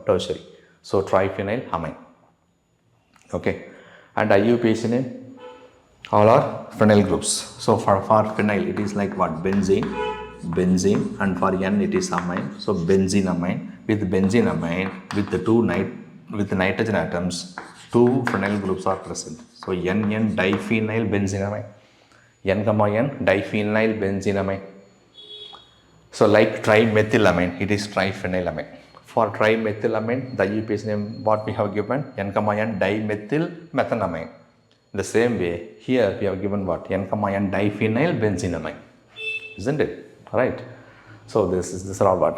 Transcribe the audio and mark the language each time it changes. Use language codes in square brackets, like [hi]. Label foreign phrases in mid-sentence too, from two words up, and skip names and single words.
[en] Tertiary. So triphenylamine. Okay, and IUPAC name? All are phenyl groups. So for phenyl it is like what? Benzene, and for N it is amine. So benzenamine. With benzenamine, with the nitrogen atoms, 2 phenyl groups are present. So N diphenyl benzenamine. N, diphenyl benzenamine. So like trimethylamine, it is triphenylamine. For trimethylamine, the IUPAC name what we have given? N, dimethyl methanamine. The same way, here we have given what? N, diphenyl benzenamine. Isn't it? Right. So this are all what?